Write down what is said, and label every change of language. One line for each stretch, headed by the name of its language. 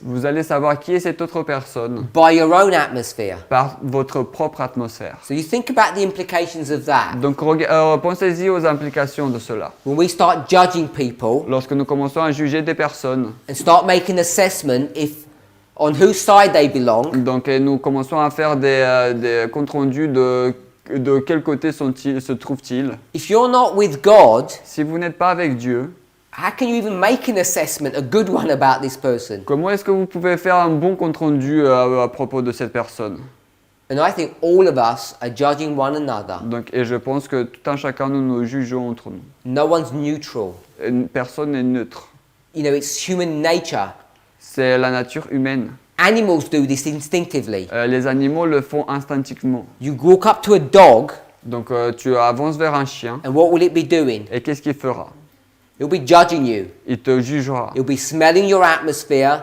French: vous allez savoir qui est cette autre personne
English: by your own atmosphere.
French: par votre propre atmosphère.
English: So you think about the implications of that.
French: Donc pensez-y aux implications de cela.
English: When we start judging people
French: Lorsque nous commençons à juger des personnes,
English: and start making assessment on whose side they belong,
French: donc nous commençons à faire des comptes rendus de quel côté se trouvent-ils.
English: if you're not with God,
French: Si vous n'êtes pas avec Dieu,
English: how can you even make an assessment, a good one, about this person?
French: comment est-ce que vous pouvez faire un bon compte rendu à propos de cette personne?
English: And I think all of us are judging one another.
French: Donc, et je pense que tout un chacun nous nous jugeons entre nous.
English: No one's neutral.
French: Personne n'est neutre.
English: You know, it's human nature.
French: C'est la nature humaine.
English: Animals do this instinctively.
French: Les animaux le font instinctivement.
English: You walk up to a dog,
French: Donc tu avances vers un chien
English: and what will it be doing?
French: et qu'est-ce qu'il fera?
English: He'll be judging you.
French: Il te jugera.
English: He'll be smelling your atmosphere,